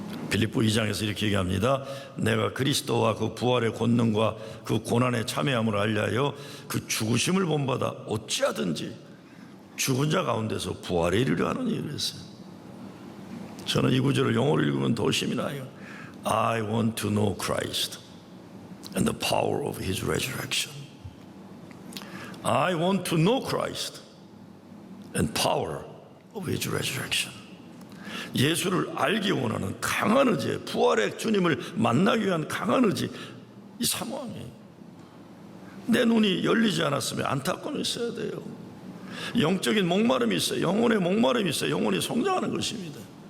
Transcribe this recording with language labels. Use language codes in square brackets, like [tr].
[ko] 빌립보 2장에서 이렇게 얘기합니다. 내가 그리스도와 그 부활의 권능과 그 고난에 참여함을 알려하여 그 죽으심을 본받아 어찌하든지 죽은 자 가운데서 부활에 이르려 하느니 그랬어요. 저는 이 구절을 영어로 읽으면 더 힘이 나요. [en] I want to know Christ and the power of His resurrection. I want to know Christ and power of His resurrection. [ko] 예수를 알기 원하는 강한 의지, 부활의 주님을 만나기 위한 강한 의지, 이 사모함이 내 눈이 열리지 않았으면 안타까움이 있어야 돼요. 영적인 목마름이 있어요. 영혼의 목마름이 있어요. 영혼이 성장하는 것입니다.